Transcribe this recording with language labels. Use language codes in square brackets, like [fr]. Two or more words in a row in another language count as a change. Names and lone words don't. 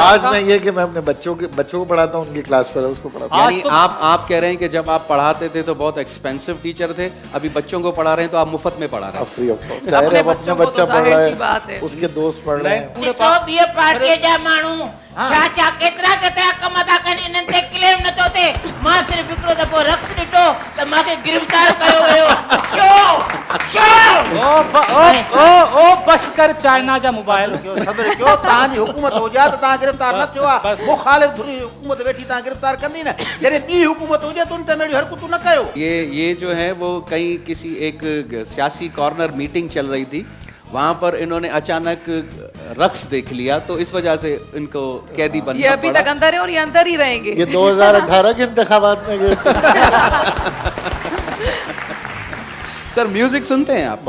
[hi] आज मैं ये कि मैं अपने बच्चों को पढ़ाता हूँ, उनकी क्लास पर उसको पढ़ाता हूँ। यानी आप कह रहे हैं कि जब आप पढ़ाते थे तो बहुत [en] expensive teacher [hi] थे, अभी बच्चों को पढ़ा रहे हैं तो आप मुफ्त में पढ़ा रहे हैं। [en] Free of cost. [hi] अपने बच्चा पढ़ रहा है, उसके दोस्त पढ़ रहे हैं। [sd] पूरे बीए पार्टी जा मानू चाचा केतरा कम था कनि इनन ते क्लेम न तो थे। मां सिर्फ हिकड़ो दफो रक्स ॾिठो त मांखे गिरफ्तार कयो वियो। ओ बस कर चाइना जा मोबाइल सबर क्यों तां जी हुकूमत हो जा त तां गिरफ्तार न थियो आ। मुखालिफ धुरी हुकूमत वेठी तां गिरफ्तार कंदी न, जॾहिं ॿी हुकूमत हुजे त उन ते मेरी हरकतूं न कयो। [hi] ये जो है वो कहीं किसी एक सियासी [en] corner meeting [hi] चल रही थी, वहाँ पर इन्होंने अचानक रक्स देख लिया तो इस वजह से इनको कैदी बनना पड़ा। ये अभी तक अंदर है और ये अंदर ही रहेंगे। ये 2018 के इंतखाबात में गए। सर म्यूजिक सुनते हैं आप?